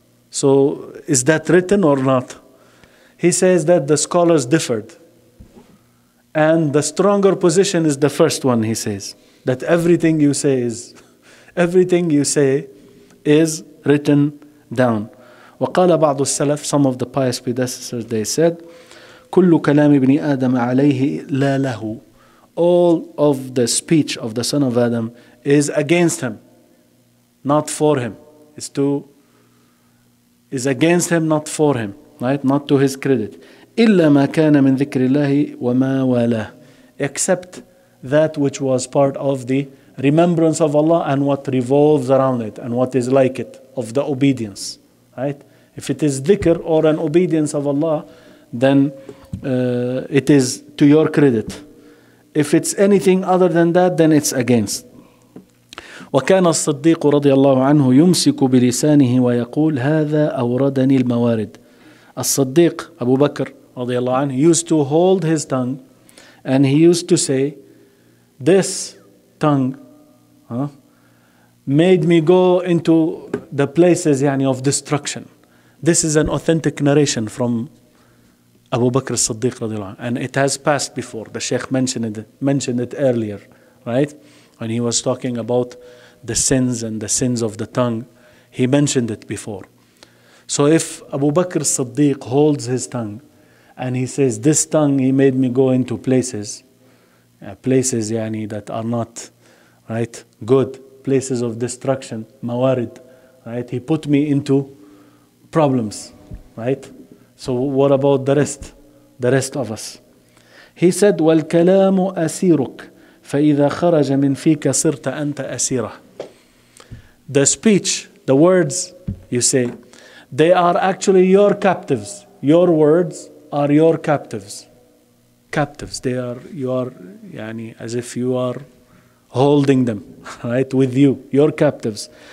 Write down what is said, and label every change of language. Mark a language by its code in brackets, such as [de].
[en] So is that written or not? He says that the scholars differed. And the stronger position is the first one, he says. That everything you say is written down. [ar] وقال بعض السلف, [en] some of the pious predecessors, they said, [ar] كل كلام ابن آدم عليه لا له. [en] All of the speech of the son of Adam is against him, not for him. Is against him, not for him, right? Not to his credit. [ar] إلا ما كان من ذكر الله وما والاه. [en] Except that which was part of the remembrance of Allah and what revolves around it and what is like it, of the obedience, right? If it is dhikr or an obedience of Allah, then it is to your credit. If it's anything other than that, then it's against. [ar] وكان الصديق رضي الله عنه يمسك بلسانه ويقول هذا أوردني الموارد. [en] الصديق Abu Bakr رضي الله عنه used to hold his tongue, and he used to say, this tongue made me go into the places of destruction. This is an authentic narration from Abu Bakr as-Siddiq رضي الله عنه, and it has passed before. The Sheikh mentioned it earlier, right? When he was talking about the sins and the sins of the tongue, he mentioned it before. So if Abu Bakr as-Siddiq holds his tongue and he says, this tongue, he made me go into places that are not, right, good, places of destruction, mawarid, right? He put me into problems, right? So what about the rest of us? He said, [ar] وَالْكَلَامُ أَسِيرُكَ فإذا خرج من فيك صرت أنت أسيره. [en] The speech, the words you say, they are actually your captives. Your words are your captives. Captives. You are يعني as if you are holding them, right, with you, your captives.